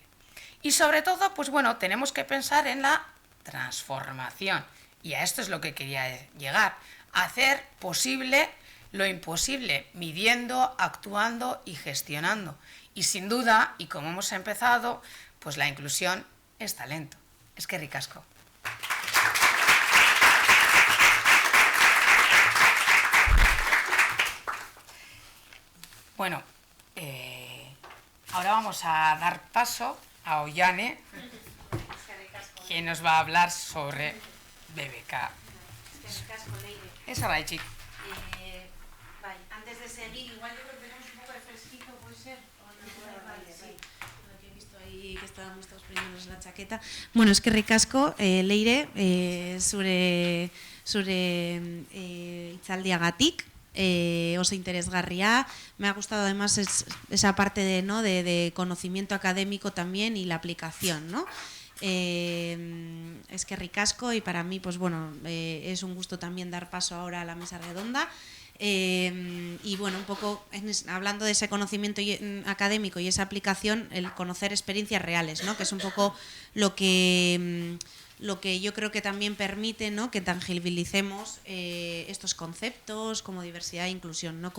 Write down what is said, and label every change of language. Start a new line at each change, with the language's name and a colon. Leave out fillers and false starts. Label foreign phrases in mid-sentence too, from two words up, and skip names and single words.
Spanish: Y sobre todo, pues bueno, tenemos que pensar en la transformación. Y a esto es lo que quería llegar. Hacer posible lo imposible, midiendo, actuando y gestionando. Y sin duda, y como hemos empezado, pues la inclusión es talento.
Basque: Eskerrik asko.
Spanish: Bueno, ahora vamos a dar paso a Ollane, que nos va a hablar sobre BBK. Es horraitik. Antes de seguir, igual yo creo que tenemos un poco de fresquito, ¿puede ser? Vale, sí. Lo que he visto ahí que estábamos todos poniéndonos la chaqueta.
Basque: Bueno, eskerrik asko, Leire, zure hitzaldiagatik. Oso interesgarria.
Spanish: Me ha gustado además esa parte de conocimiento académico también y la aplicación, ¿no?
Basque: Eskerrik asko,
Spanish: y para mí, pues bueno, es un gusto también dar paso ahora a la mesa redonda. Y bueno, un poco hablando de ese conocimiento académico y esa aplicación, el conocer experiencias reales, ¿no? Que es un poco lo que yo creo que también permite, ¿no?, que tangibilicemos estos conceptos como diversidad e inclusión, ¿no?